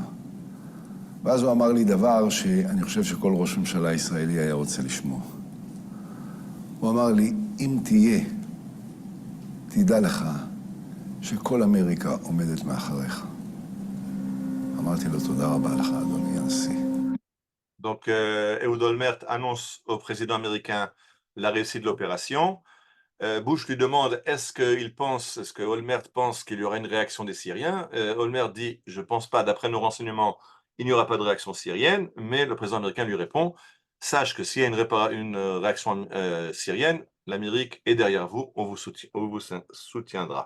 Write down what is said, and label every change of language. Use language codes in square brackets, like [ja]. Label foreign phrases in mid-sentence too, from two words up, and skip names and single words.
[he] ואז הוא אמר לי דבר שאני חושב שכל ראש ממשלה ישראלי היה רוצה לשמוע. הוא אמר לי, אם תהיה, תדע לך שכל אמריקה עומדת מאחריך. אמרתי לו, תודה רבה לך, אדוני הנשיא. [fr] Donc, Ehud Olmert annonce au président américain la réussite de l'opération. Bush lui demande est-ce que Olmert pense qu'il y aura une réaction des Syriens. Olmert dit, je ne pense pas, d'après nos renseignements, il n'y aura pas de réaction syrienne, mais le président américain lui répond, sache que s'il y a une réaction syrienne, l'Amérique est derrière vous, on vous soutiendra.